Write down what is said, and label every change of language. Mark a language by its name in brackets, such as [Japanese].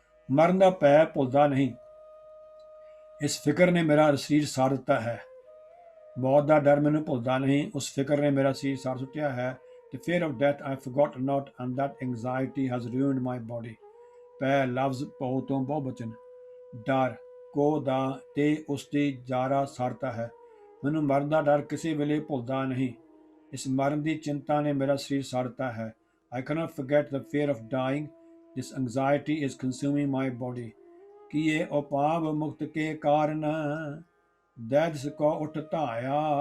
[Punjabi] ਮਰਨ ਦਾ ਭੈ ਭੁੱਲਦਾ ਨਹੀਂ, ਇਸ ਫਿਕਰ ਨੇ ਮੇਰਾ ਸਰੀਰ ਸਾੜ ਦਿੱਤਾ ਹੈ। ਮੌਤ ਦਾ ਡਰ ਮੈਨੂੰ ਭੁੱਲਦਾ ਨਹੀਂ, ਉਸ ਫਿਕਰ ਨੇ ਮੇਰਾ ਸਰੀਰ ਸਾੜ ਸੁੱਟਿਆ ਹੈ। [English] The fear of death I forgot not, and that anxiety has ruined my body. [Punjabi] ਪੈ ਲਫ਼ਜ਼ ਭਉ ਤੋਂ ਬਹੁਵਚਨ, ਡਰ ਕੋ ਦਾ ਤੇ ਉਸ ਦੀ ਜਾਰਾ ਸਾੜਤਾ ਹੈ। ਮੈਨੂੰ ਮਰਨ ਦਾ ਡਰ ਕਿਸੇ ਵੇਲੇ ਭੁੱਲਦਾ ਨਹੀਂ, ਇਸ ਮਰਨ ਦੀ ਚਿੰਤਾ ਨੇ ਮੇਰਾ ਸਰੀਰ ਸਾੜਤਾ ਹੈ। [English] I cannot forget the fear of dying. This anxiety is consuming my body. [Punjabi] ਕੀਏ ਉਪਾਵ ਮੁਕਤ ਕੇ ਕਾਰਨ, ਦੈਦਸ ਕੋ ਉਠ ਧਾਇਆ।